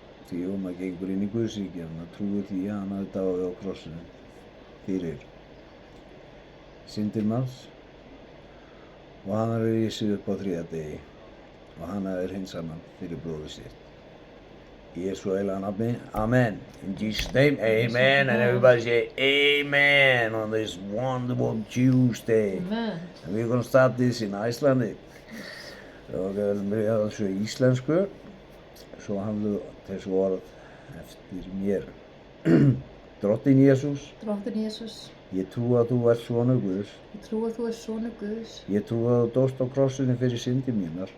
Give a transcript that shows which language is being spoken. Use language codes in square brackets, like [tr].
[is] Því maður gengur inn í Guðsríkið og maður trúir því að hann hafi dáið á krossinum fyrir syndir manns og hann hafi risið upp á 3. degi og hann hafi hreinsað mann fyrir blóðið sitt. Í Jesú heilaga nafni, amen. [en] In Jesus' name, amen. And everybody say amen on this wonderful Tuesday. Amen. And we're going to start this in Icelandic. [is] Og við viljum byrja á þessu íslensku, svo hafðu þessu orð eftir mér. Drottinn Jesús, Drottinn Jesús, ég trúi að þú ert sonur Guðs. ég trúi að þú ert sonur Guðs. Ég trúi að þú dóst á krossinum fyrir syndir mínar